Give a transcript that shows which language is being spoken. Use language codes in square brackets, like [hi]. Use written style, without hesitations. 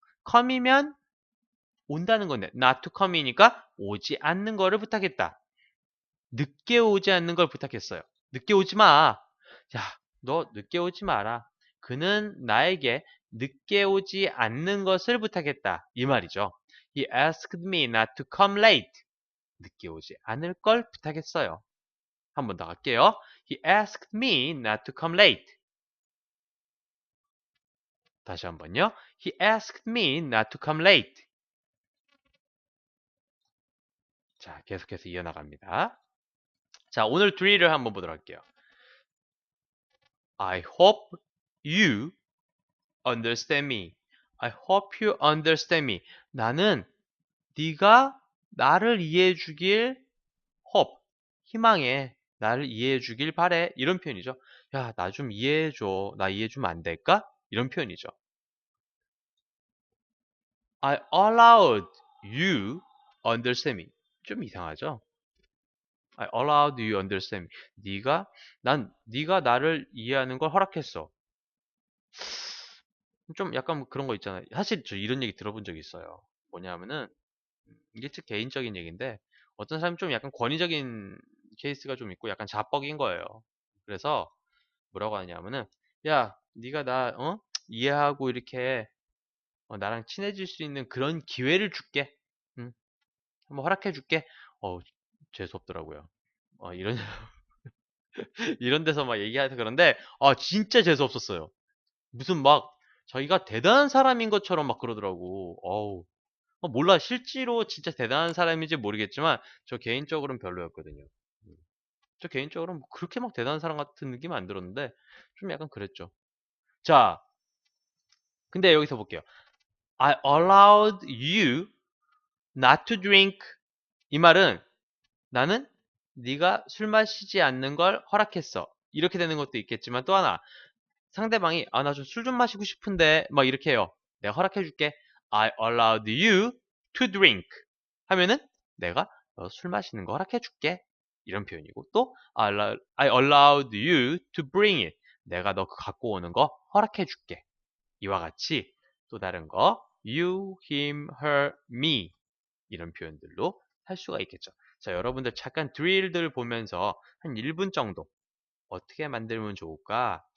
[ko] come이면 온다는 건데 [en] not to come [ko] 이니까 오지 않는 거를 부탁했다. 늦게 오지 않는 걸 부탁했어요. 늦게 오지 마. 야, 너 늦게 오지 마라. 그는 나에게 늦게 오지 않는 것을 부탁했다. 이 말이죠. [en] He asked me not to come late. [ko] 늦게 오지 않을 걸 부탁했어요. 한 번 더 할게요. [en] He asked me not to come late. [ko] 다시 한번요. [en] He asked me not to come late. [ko] 자, 계속해서 이어나갑니다. 자, 오늘 드릴을 한번 보도록 할게요. [en] I hope you understand me. I hope you understand me. [ko] 나는 네가 나를 이해해 주길 hope, 희망해. 나를 이해해 주길 바래. 이런 표현이죠. 야, 나 좀 이해해 줘. 나 이해해 주면 안 될까? 이런 표현이죠. [en] I allowed you understand me. [ko] 좀 이상하죠? [en] I allowed you understand me. [ko] 네가 나를 이해하는 걸 허락했어. 좀 약간 뭐 그런 거 있잖아요. 사실 저 이런 얘기 들어본 적이 있어요. 뭐냐면은 이게 즉 개인적인 얘기인데 어떤 사람이 좀 약간 권위적인 케이스가 좀 있고 약간 자뻑인 거예요. 그래서 뭐라고 하냐면은 야, 네가 나 이해하고 이렇게 나랑 친해질 수 있는 그런 기회를 줄게. 응, 한번 허락해 줄게. 재수 없더라고요. 이런 이런 데서 막 얘기해서 그런데 진짜 재수 없었어요. 무슨 막 자기가 대단한 사람인 것처럼 막 그러더라고. 어우. 몰라. 실제로 진짜 대단한 사람인지 모르겠지만 저 개인적으로는 별로였거든요. 음. 저 개인적으로는 뭐 그렇게 막 대단한 사람 같은 느낌은 안 들었는데 좀 약간 그랬죠. 자, 근데 여기서 볼게요. [en] I allowed you not to drink. [ko] 이 말은 나는 네가 술 마시지 않는 걸 허락했어. 이렇게 되는 것도 있겠지만 또 하나 상대방이 나 좀 술 좀 마시고 싶은데 막 이렇게 해요. 내가 허락해 줄게. [en] I allowed you to drink [ko] 하면은 내가 너 술 마시는 거 허락해 줄게. 이런 표현이고 또 [en] I allowed you to bring it. [ko] 내가 너 갖고 오는 거 허락해 줄게. 이와 같이 또 다른 거 [en] you, him, her, me [ko] 이런 표현들로 할 수가 있겠죠. 자, 여러분들 잠깐 드릴들 보면서 한 1분 정도 어떻게 만들면 좋을까?